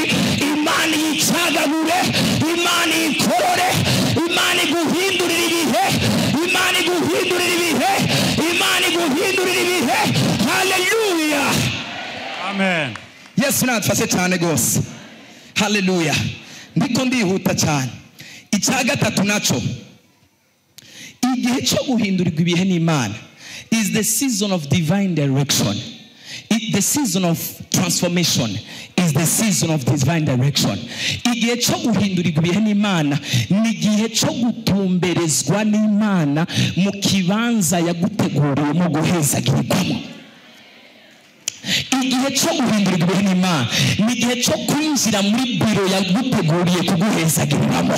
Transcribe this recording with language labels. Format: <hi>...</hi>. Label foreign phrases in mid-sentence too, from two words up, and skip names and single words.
<rn>Imana yicagagure, Imana ikorore, Imana iguhindurira ibihe, Imana iguhindurira ibihe, Imana iguhindurira ibihe. Hallelujah. Amen. Yesu natufashe cyane gose. Hallelujah. Ndiko ndihuta cyane. Icya gatatu naco, igihe cyo guhindurirwa ibihe n'Imana</rn> <en>is the season of divine direction. The season of transformation is the season of divine direction.</en> <rn>Igihe cyo guhindurirwa ibihe n'Imana ni igihe cyo gutumberezwa n'Imana mu kibanza yaguteguriye mu guhezagirirwamo. Igihe cyo guhindurirwa ibihe n'Imana ni igihe cyo kwinjira muri biro yaguteguriye kuguhezagiriramo.</rn>